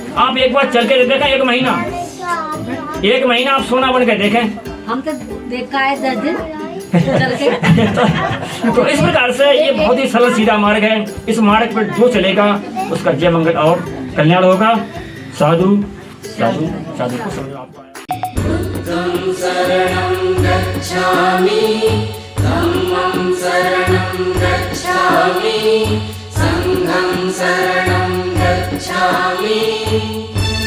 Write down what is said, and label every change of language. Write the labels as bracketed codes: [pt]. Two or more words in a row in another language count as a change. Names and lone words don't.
[hi] आप एक बार चल के देखा, 1 महीना 1 महीना आप सोना बन के देखें। हम तो देखा है 10 दिन चल के। तो इस प्रकार से ये बहुत ही सरल सीधा मार्ग है। इस मार्ग पर जो चलेगा उसका जय मंगल और कल्याण होगा। साधु साधु साधु को समझो आपको। [pi] शरणं गच्छामि धम्मं शरणं गच्छामि संघं शरणं गच्छामि